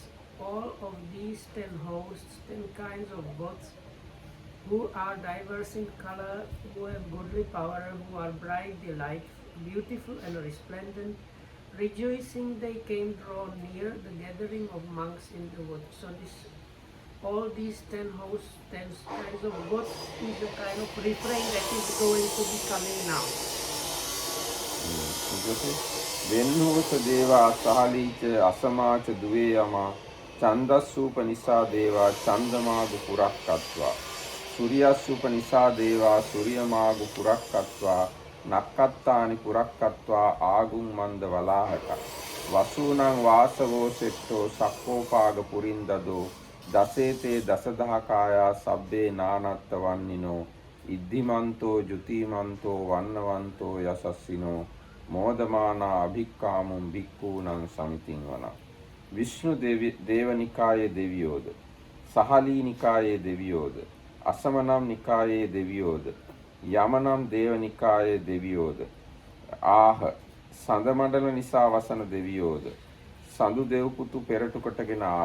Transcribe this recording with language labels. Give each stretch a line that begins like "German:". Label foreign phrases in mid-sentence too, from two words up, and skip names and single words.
English: All of these 10 hosts, 10 kinds of gods, who are diverse in color, who have goodly power, who are bright, delight, beautiful and resplendent, rejoicing they came draw near the gathering of monks in the wood. So all these 10 hosts, 10 kinds of gods is a kind of refrain that is going to be coming now.
Pali: වෙන්නෝස දේවා සහලීච අසමාච දුවේ යමා චන්දස්සූප නිසා දේවා චන්දමාගු පුරක්කත්වා සූර්යස්සූප නිසා දේවා සූර්යමාගු පුරක්කත්වා නක්කත්තානි පුරක්කත්වා ආගුම් මන්ද වලාහක වසූනං වාසවෝ සෙට්ටෝ සක්කෝපාග පුරින්දදෝ දසේතේ දසදහකායා සබ්බේ නානත්ත වන්නිනෝ ඉද්ධිමන්තෝ ජුතිමන්තෝ වන්නවන්තෝ යසස්සිනෝ මෝදමානා අභික්කාමුන් භික්ඛූනං සමිතින් වන.
Sinhala: විෂ්ණු දේවනිකායේ දෙවියෝද, සහලී නිකායේ දෙවියෝද, අසමනම් නිකායේ දෙවියෝද, යමනම් දේවනිකායේ දෙවියෝද ආහ. සඳ මණ්ඩල නිසා වසන දෙවියෝද සඳු දෙව්පුතු පෙරටු කොටගෙන ආහ.